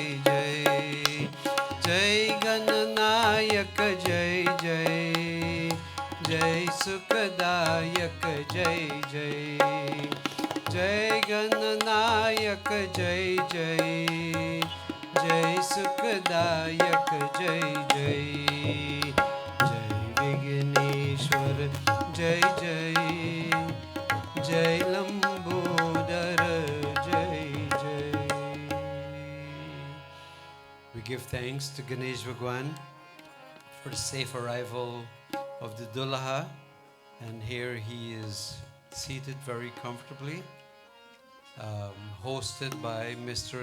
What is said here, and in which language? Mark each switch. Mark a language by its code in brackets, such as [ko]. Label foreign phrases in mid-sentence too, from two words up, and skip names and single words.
[hi] जय जय गणनायक जय जय जय सुखदायक जय जय जय गणनायक जय जय जय सुखदायक जय जय जय विघ्नेश्वर जय जय जय लंबोदर जय जय. [en] We give thanks to Ganesh Bhagwan for the safe arrival of the Dullaha, and here he is seated very comfortably, hosted by Mr.